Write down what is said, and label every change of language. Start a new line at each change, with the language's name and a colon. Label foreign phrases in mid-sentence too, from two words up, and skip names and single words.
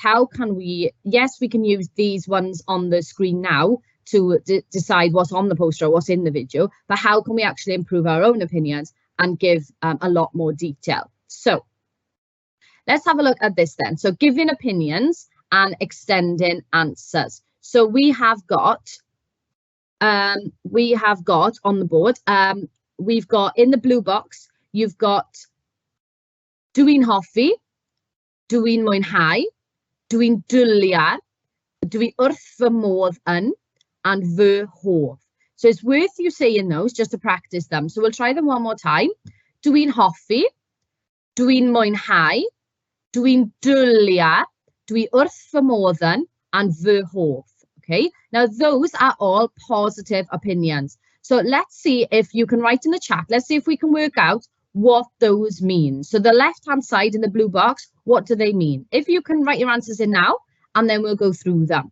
English: How can we, yes, we can use these ones on the screen now to decide what's on the poster or what's in the video, but how can we actually improve our own opinions and give a lot more detail? So let's have a look at this then. So giving opinions and extending answers. So we have got on the board, we've got in the blue box, you've got
Welsh: dwi'n hoffi, dwi'n mwynhau, dwi'n dwliar, dwi wrth fy modd yn,
English: and
Welsh: fy hoff.
English: So it's worth you saying those just to practice them. So we'll try them one more time.
Welsh: Dwi'n hoffi, dwi'n mwynhau, dwi'n dwliar, dwi wrth fy modd yn, and fy hoff.
English: Okay, now those are all positive opinions. So let's see if you can write in the chat. Let's see if we can work out what those mean. So the left-hand side in the blue box, what do they mean? If you can write your answers in now, and then we'll go through them.